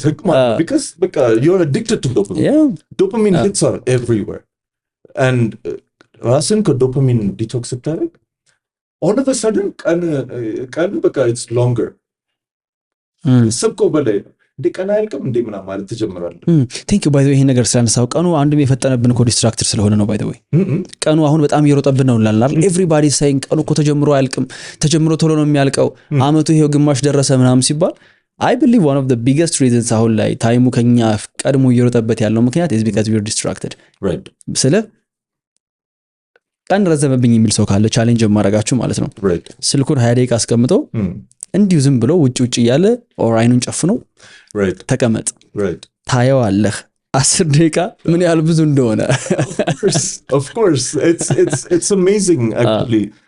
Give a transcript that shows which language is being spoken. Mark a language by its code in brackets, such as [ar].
[am] ማለት [en] because [am] በቃ [en] you're addicted to dopamine. Dopamine hits are everywhere and [am] ራስን ከዶፓሚን ዲቶክስ ስታደርግ [en] all of a sudden [am] ቀን በቃ [en] it's longer [am] ስብኮ በላይ እንደ ቀን አያልቅም እንደ ምናምን ማለት ተጀምራለህ። ቴንክ ዩ ባይ ዘ ዌይ ይሄን ነገር ስላነሳው ቀኑ አንድም የፈጠነብን እኮ ዲስትራክተር ስለሆነ ነው። ባይ ዘ ዌይ ቀኑ አሁን በጣም እየሮጠብን ነው እንላለን አይደል? ኤቭሪባዲ ሳይን ቀኑ እኮ ተጀምሮ አያልቅም፣ ተጀምሮ ቶሎ ነው የሚያልቀው፣ አመቱ ይሄው ግማሽ ደረሰ ምናምን ሲባል [en] I believe one of the biggest reasons [am] አሁን ላይ ታይሙ ከኛ ቀድሞ እየሮጠበት ያለው ምክንያት [en] is because we are distracted. right [am] ስለ ቀን ረዘመብኝ የሚል ሰው ካለ ቻሌንጅ ማድረጋችሁ ማለት ነው። [en] right [am] ስልኩን 20 ደቂቃ አስቀምጦ እንዲሁ ዝም ብሎ ውጭ እያለ ኦር አይኑን ጨፍኖ [en] right [am] ተቀመጥ [en] right [am] ታየዋለህ 10 ደቂቃ ምን ያህል ብዙ እንደሆነ። [en] of course it's amazing actually.